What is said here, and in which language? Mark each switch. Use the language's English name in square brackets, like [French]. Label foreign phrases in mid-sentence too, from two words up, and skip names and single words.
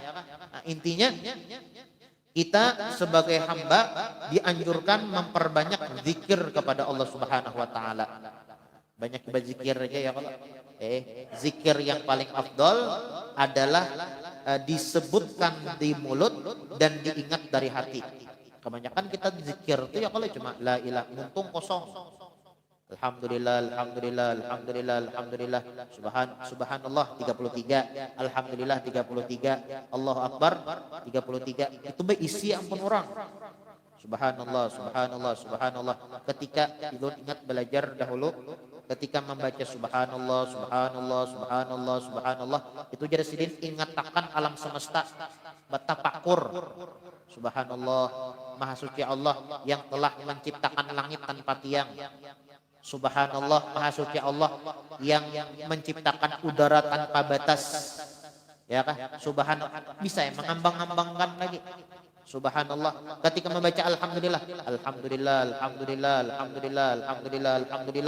[Indonesian] Nah, intinya kita sebagai hamba dianjurkan memperbanyak zikir kepada Allah [Arabic] سبحانه وتعالى. [Indonesian] Banyak berzikir aja ya kalau. Zikir yang paling afdol adalah disebutkan di mulut dan diingat dari hati. Kebanyakan kita zikir itu ya kalau cuma [Arabic] لا إله [Indonesian] muntung kosong. [Arabic] الحمد لله، الحمد لله، الحمد لله، الحمد لله. سبحان الله 33، الحمد لله 33، الله أكبر 33. [Banjar] Itu isi ampun orang. [Arabic] سبحان الله، سبحان الله، سبحان الله. [Indonesian] Ketika ingat belajar dahulu, ketika membaca [Arabic] سبحان الله، سبحان الله، سبحان الله، سبحان الله, [Banjar] itu jadi sidin ingatakan alam semesta, batapakur. [Indonesian] Subhanallah, maha suci Allah yang telah menciptakan langit tanpa tiang. Subhanallah, maha suci Allah yang menciptakan udara tanpa batas. [Banjar] Ya kah? [Arabic] Subhanallah, [Indonesian] bisa ya mengambang-ambangkan lagi. [Arabic] Subhanallah, [Indonesian] ketika membaca [Arabic] الحمد لله، الحمد لله، الحمد لله، الحمد لله، الحمد لله، الحمد لله.